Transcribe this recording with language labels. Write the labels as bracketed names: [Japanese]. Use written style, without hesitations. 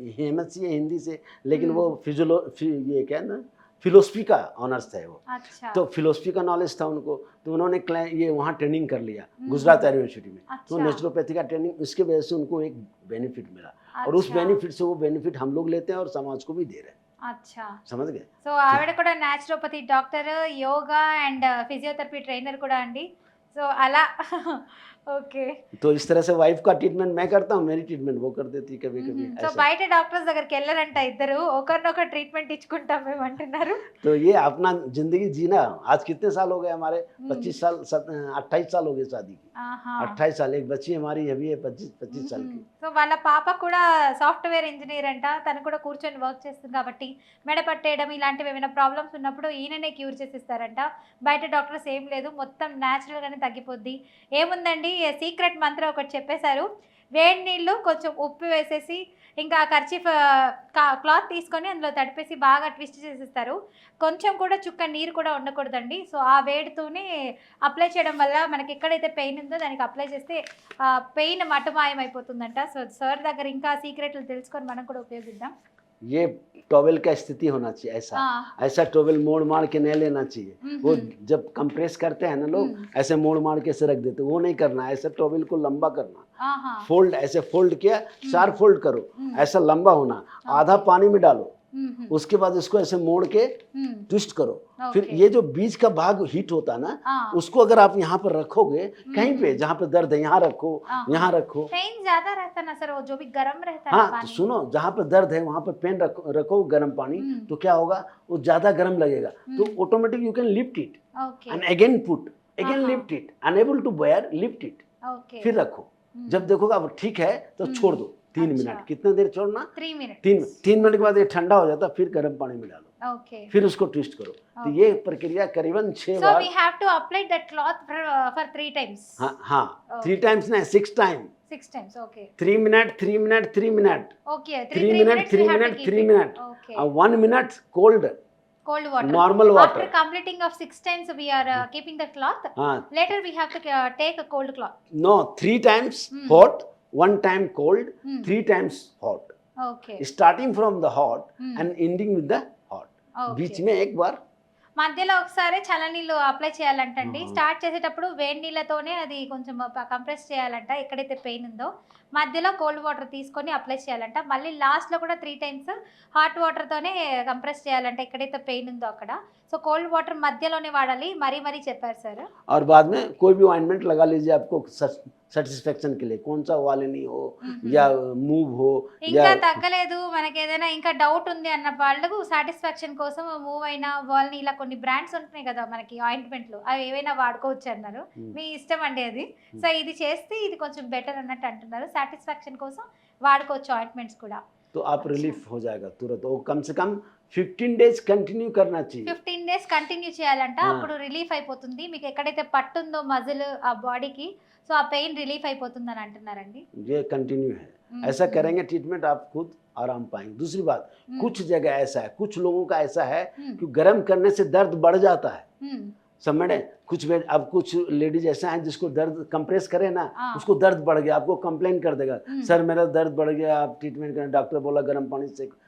[Hindi] MSc है हिंदी से, लेकिन वो ये क्या है ना, फिलोसफी का ऑनर्स था वो। अच्छा। तो फिलोसफी का नॉलेज था उनको, तो उन्होंने ये वहाँ ट्रेनिंग कर लिया गुजरात यूनिवर्सिटी में। तो अच्छा। नेचुरोपैथी का ट्रेनिंग, उसके वजह से उनको एक बेनिफिट मिला, और उस अच्छा। बेनिफिट से वो बेनिफिट हम लोग लेते हैं और समाज को भी दे रहे हैं। అచ్చా. समझ गए? [Telugu] సో ఆవిడ కూడా naturopathy doctor, yoga and physiotherapy trainer కూడా అండి. సో అలా ఓకే. [Hindi] तो इस तरह से वाइफ का ट्रीटमेंट मैं करता हूँ, मेरी ट्रीटमेंट वो कर देती है कभी कभी సో ऐसा। [Telugu] బయట డాక్టర్స్ దగ్గరికి వెళ్ళారంట ఇద్దరు, ఒకరినొకరు ట్రీట్మెంట్ ఇచ్చుకుంటాం మేము అంటున్నారు. [Hindi] तो ये अपना जिंदगी जीना। आज कितने साल हो गए हमारे? 25 साल 28 साल हो गए शादी की। ఆహా. 28 साल। एक बच्ची हमारी अभी है 25 साल की। [Telugu] సో వాళ్ళ పాప కూడా సాఫ్ట్వేర్ ఇంజనీర్ అంట, తను కూడా కూర్చొని వర్క్ చేస్తుంది కాబట్టి మెడ పట్టేయడం ఇలాంటివి ఏమైనా ప్రాబ్లమ్స్ ఉన్నప్పుడు ఈయననే క్యూర్ చేసిస్తారంట. బయట డాక్టర్స్ ఏం లేదు, మొత్తం న్యాచురల్గానే తగ్గిపోద్ది. ఏముందండి, సీక్రెట్ మంత్రం ఒకటి చెప్పేశారు. వేడి నీళ్ళు కొంచెం ఉప్పు వేసేసి ఇంకా కర్చీఫ్ క్లాత్ తీసుకొని అందులో తడిపేసి బాగా ట్విస్ట్ చేసేస్తారు. కొంచెం కూడా చుక్క నీరు కూడా ఉండకూడదండి. సో ఆ వేడితోనే అప్లై చేయడం వల్ల మనకి ఎక్కడైతే పెయిన్ ఉందో దానికి అప్లై చేస్తే పెయిన్ మటుమాయం అయిపోతుందంట. సో సార్ దగ్గర ఇంకా సీక్రెట్లు తెలుసుకొని మనం కూడా ఉపయోగిద్దాం. [Hindi] ये टॉवेल का स्थिति होना चाहिए ऐसा। ऐसा टॉवेल मोड़ मार के नहीं लेना चाहिए। वो जब कंप्रेस करते हैं ना लोग, ऐसे मोड़ मार के से रख देते, वो नहीं करना। ऐसे टॉवेल को लंबा करना, फोल्ड, ऐसे फोल्ड किया, 4 फोल्ड करो, ऐसा लंबा होना, आधा पानी में डालो, उसके बाद इसको ऐसे मोड़ के ट्विस्ट करो। फिर ये जो बीच का भाग हीट होता है ना, उसको अगर आप यहाँ पर रखोगे, कहीं पे जहाँ पे दर्द है यहाँ रखो, यहाँ रखो। पेन ज्यादा रहता ना सर, वो जो भी गर्म रहता है हाँ, पानी। तो सुनो, जहाँ पे दर्द है वहाँ पर पेन रखो गर्म पानी, तो क्या होगा, वो ज्यादा गर्म लगेगा, तो automatic [English] you can lift it okay and again put, again lift it, unable to bear, lift it, okay [Hindi] फिर रखो। जब देखोगे अब ठीक है तो छोड़ दो 3 अच्छा। मिनट। कितना देर छोड़ना? 3 मिनट 3 मिनट के बाद ये ठंडा हो जाता, फिर गर्म पानी में डालो, ओके. फिर उसको ट्विस्ट करो। तो ये प्रक्रिया करीबन 6 [English] So [Hindi] bar. [English] we have to apply that cloth for 3 times. [Hindi] हाँ हाँ, [English] Okay. 3 times [Hindi] नहीं, 6 time. [English] 6 times, okay. [Hindi] 3 minute 3 minute 3 minute, [English] Okay, [Hindi] 3 3 minute [English] minutes [Hindi] 3 [English] we have to [Hindi] minute [English] keep [Hindi] 3 [English] it. [Hindi] Minute, [English] Okay. [Hindi] 1 minute cold [English] Cold water. normal water. After completing of 6 times we are keeping the cloth. [Hindi] हाँ, [English] Later we have to take a cold cloth. no, 3 times hot, 1 time cold, 3 times hot, Okay. starting from the hot and ending with the hot. Okay. [Hindi] बीच में एक बार [Telugu] మధ్యలో ఒకసారి చల్లనీళ్ళు apply చేయాలంటండి. Start చేసేటప్పుడు వేడి నీళ్ళతోనే అది కొంచెం compress చేయాలంట ఎక్కడైతే పెయిన్ ఉందో. మధ్యలో కోల్డ్ వాటర్ తీసుకొని అప్లై చేయాలంట. మళ్ళీ లాస్ట్లో కూడా 3 టైమ్స్ హాట్ వాటర్తోనే కంప్రెస్ చేయాలంట ఎక్కడైతే పెయిన్ ఉందో అక్కడ. సో కోల్డ్ వాటర్ మధ్యలోనే వాడాలి, మరీ మరీ చెప్పారు సార్. [Hindi] और बाद में कोई भी ऑइंटमेंट लगा लीजिए आपको सेटिस्फेक्शन के लिए, कौन सा वालिनी हो या मूव हो [Telugu] ఇంకా [Hindi] या [Telugu] తగ్గలేదు, మనకి ఏదైనా ఇంకా డౌట్ ఉంది అన్న వాళ్ళకు సాటిస్ఫాక్షన్ కోసం మూవ్ అయినా వాల్ని ఇలా కొన్ని బ్రాండ్స్ ఉంటున్నాయి కదా మనకి ఆయింట్మెంట్లు, అవి ఏవైనా వాడుకోవచ్చు అన్నారు. మీ ఇష్టం అండి అది. సో ఇది చేస్తే ఇది కొంచెం బెటర్ అన్నట్టు అంటున్నారు. సాటిస్ఫాక్షన్ కోసం వాడుకోవచ్చు ఆయింట్మెంట్స్ కూడా. [Hindi] तो आप रिलीफ हो जाएगा तुरंत। वो कम से कम 15 डेज कंटिन्यू करना चाहिए। [English] 15 days [Telugu] కంటిన్యూ చేయాలంట, ఆ. అప్పుడు రిలీఫ్ అయిపోతుంది. మీకు ఎక్కడైతే పట్టుందో మజిల్ ఆ బాడీకి, సో ఆ పెయిన్ రిలీఫ్ అయిపోతుంది అని అంటున్నారండి. [Hindi] ये कंटिन्यू है। ऐसा करेंगे ट्रीटमेंट आप खुद आराम पाएंगे। दूसरी बात, कुछ जगह ऐसा है, कुछ लोगों का ऐसा है कि गर्म करने से दर्द बढ़ जाता है, समझे? अब कुछ लेडीज ऐसा है जिसको दर्द कंप्रेस करे ना, उसको दर्द बढ़ गया, आपको कंप्लेन कर देगा, सर मेरा दर्द बढ़ गया, आप ट्रीटमेंट करें, डॉक्टर बोला गर्म पानी से।